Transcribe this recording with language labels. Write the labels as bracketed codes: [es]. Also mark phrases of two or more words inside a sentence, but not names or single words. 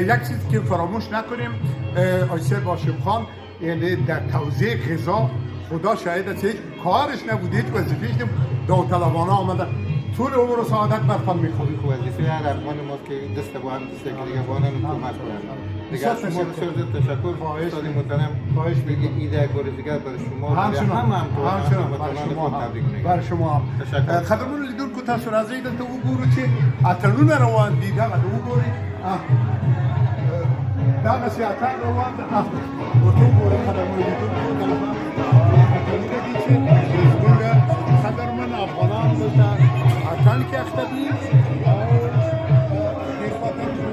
[fa] یک چیز که فراموش نکنیم آقای سید هاشم خان، یعنی در توزیع غذا خدا شاهد است هیچ کارش نبود، هیچ وظیفه‌اش نبود، داوطلبانه آمده طول عمر و سعادت برتان میخواد. وظیفه هر افغان ماست که دست با هم دست دیگه با هم کمک کنند. دیگه از شما بسیار زیاد تشکر. استاد محترم خواهش می‌کنم عید یک بار دیگر برای شما برای شما هم تشکر. [ps] قدرمون لیدون که تاسو راځئ دلته وګورو چې اتڼونه روان دي دغه وګورئ دغسې اتڼ روان ده ورته وګورئ قدرمون لیدونکو دغه اتڼونه دي چې زموږ قدرمن افغانان دلته اتڼ کې اخته دي او ډېر پاتې